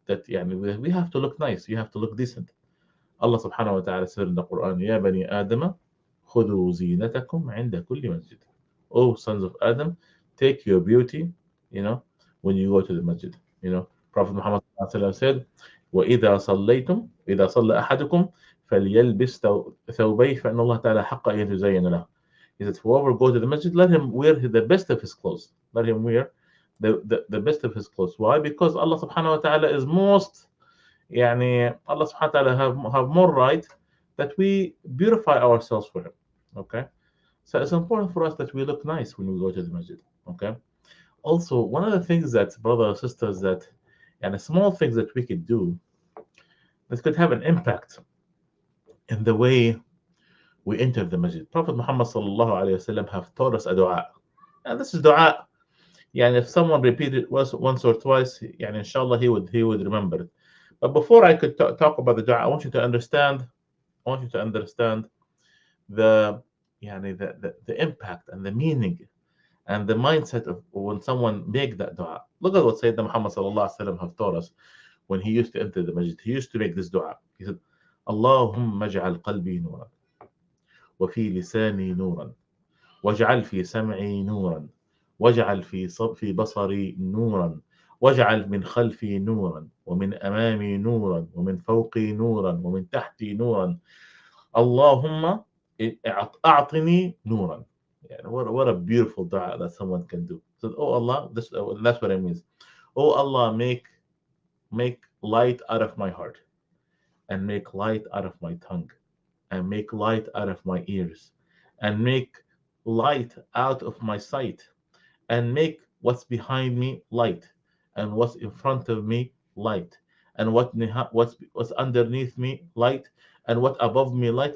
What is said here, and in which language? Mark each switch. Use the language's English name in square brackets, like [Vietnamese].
[English] That [Arabic] يعني [English] we have to look nice. You have to look decent. Allah subhanahu wa ta'ala said in the Quran, [Arabic] يا بني آدم خذوا زينتكم عند كل مسجد. [English] Oh sons of Adam, take your beauty, when you go to the masjid. Prophet Muhammad said, [Arabic] وإذا صليتم إذا صلى أحدكم فليلبس ثوبيه فإن الله تعالى حق أن يتزين له. [English] He said, whoever go to the masjid, let him wear the best of his clothes. Let him wear the best of his clothes. Why? Because Allah subhanahu wa ta'ala is most, Allah subhanahu wa ta'ala have more right that we beautify ourselves for him. Okay? So it's important for us that we look nice when we go to the masjid. Okay? Also, one of the things that, brothers and sisters, that and small things that we could do that could have an impact in the way we enter the masjid. Prophet Muhammad sallallahu alaihi wasallam have taught us a dua, and this is dua. If someone repeated it once or twice, inshallah he would remember it. But before I could talk about the dua, I want you to understand. I want you to understand the, the impact and the meaning and the mindset of when someone make that dua. Look at what Sayyidina Muhammad sallallahu alaihi wasallam have taught us when he used to enter the masjid. He used to make this dua. He said, [Arabic] "Allahumma ij'al qalbi nuran, wa fi lisani nuran, waj'al fi sam'i nuran, واجعل في بصري نورا واجعل من خلفي نورا ومن أمامي نورا ومن فوقي نورا ومن تحتي نورا اللهم أعطني نورا." [English] What a beautiful dua that someone can do. So, oh Allah, that's what it means. Oh Allah, make light out of my heart, and make light out of my tongue, and make light out of my ears, and make light out of my sight, and make what's behind me light, and what's in front of me light, and what's underneath me light, and what above me light.